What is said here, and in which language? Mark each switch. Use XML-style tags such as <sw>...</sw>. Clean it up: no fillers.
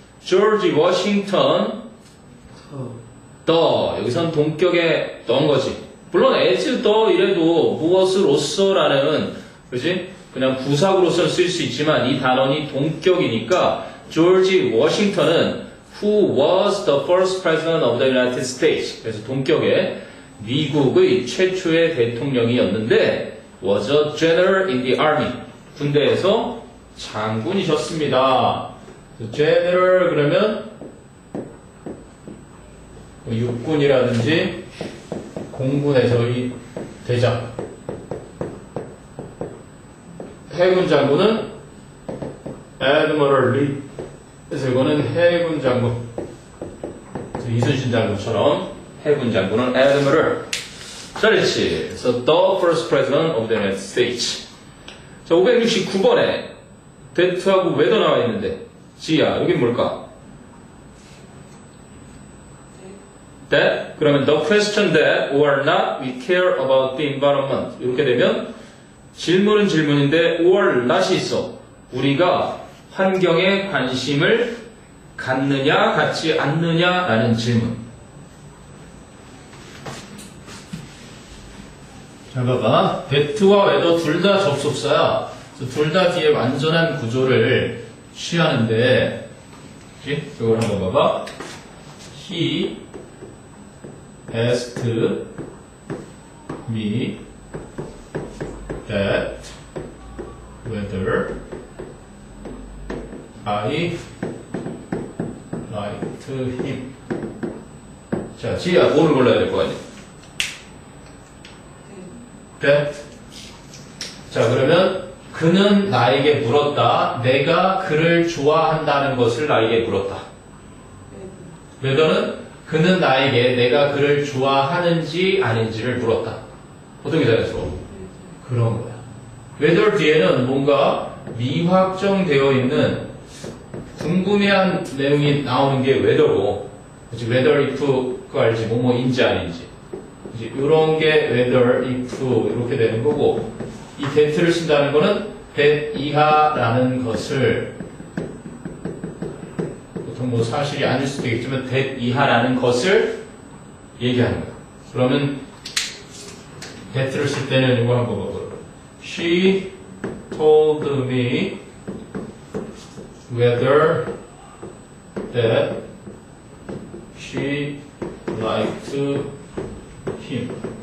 <ko>조지 워싱턴 더 여기선 동격에 넣은 거지. 물론 as the 이래도 무엇으로서라는 그지? 그냥 부사구로서 쓸 수 있지만 이 단원이 동격이니까 조지 워싱턴은</ko> <en>Who was the first president of the United States?</en> <ko>그래서 동격에 미국의 최초의 대통령이었는데</ko> <en>was a general in the army.</en> <ko>군대에서 장군이셨습니다. general 그러면 육군이라든지 공군에서의 대장. 해군 장군은</ko> <en>admiral lee.</en> <ko>그래서 이거는 해군 장군. 그래서 이순신 장군처럼 해군 장군은 admiral. 잘했지. 그래서</ko> <en>the first president of the United States.</en> <ko>자, 569번에 that하고 whether 나와 있는데 지야, 여기 뭘까?</ko> <en>that</en> <ko>그러면</ko> <en>the question that or not we care about the environment</en> <ko>이렇게 되면 질문은 질문인데</ko> <en>or not이 있어.</en> <ko>우리가 환경에 관심을 갖느냐 갖지 않느냐라는 질문. 잘 봐봐. that와 whether 둘 다 접속사야. 둘 다 뒤에 완전한 구조를 취하는데, 그치? 이걸 한번 봐봐.</ko> <en>He asked me that whether I liked him.</en> <ko>자, 지희야, 뭐를 골라야 될 거 아니야?</ko> <en>that.</en> <ko>자, 그러면 그는 나에게 물었다. 내가 그를 좋아한다는 것을 나에게 물었다. whether는 그는 나에게 내가 그를 좋아하는지 아닌지를 물었다. 어떤 게 잘했어? 그런 거야. whether 뒤에는 뭔가 미확정되어 있는 궁금해한 내용이 나오는 게 whether고, 그치? whether if가 알지? 뭐뭐인지 아닌지. 그치? 이런 게 whether if 이렇게 되는 거고, 이 that를 쓴다는 거는 that 이하라는 것을, 보통 뭐 사실이 아닐 수도 있겠지만 that 이하라는 것을 얘기하는 거야. 그러면 that를 쓸 때는 이거 한번 봐봐.</ko> <en>She told me whether that she liked him.</en>